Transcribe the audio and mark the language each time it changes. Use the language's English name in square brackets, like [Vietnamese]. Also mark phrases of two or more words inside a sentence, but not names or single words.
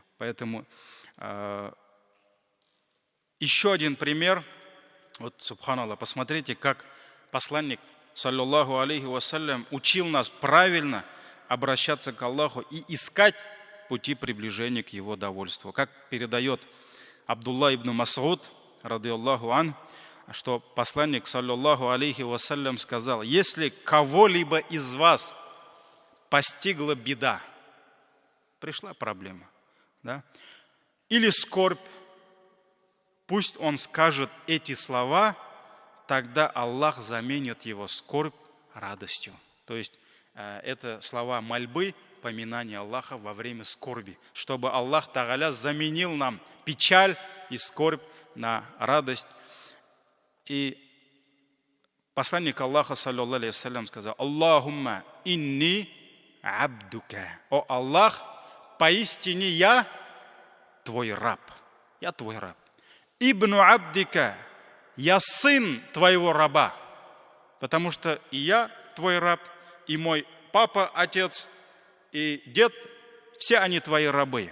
[Russian] Поэтому еще один пример. Вот, субханаллах, посмотрите, как посланник, [Arabic] صلى الله عليه وسلم, [Russian] учил нас правильно обращаться к Аллаху и искать пути приближения к Его довольству. Как передает Абдулла ибн Мас'уд, [Arabic] رضي الله عنه, [Russian] что посланник, [Arabic] صلى الله عليه وسلم, [Russian] сказал: если кого-либо из вас постигла беда, пришла проблема, да, или скорбь, пусть он скажет эти слова, тогда Аллах заменит его скорбь радостью. То есть это слова мольбы, поминания Аллаха во время скорби, чтобы [Arabic] الله تعالى [Russian] заменил нам печаль и скорбь на радость. И посланник Аллаха, [Arabic] صلى الله عليه وسلم, [Russian] сказал: [Arabic] اللهم إني عبدك. [Russian] О Аллах, поистине я твой раб. Я твой раб. [Arabic] ابن عبدك. [Russian] Я сын твоего раба. Потому что и я твой раб, и мой папа, отец, и дед, все они твои рабы.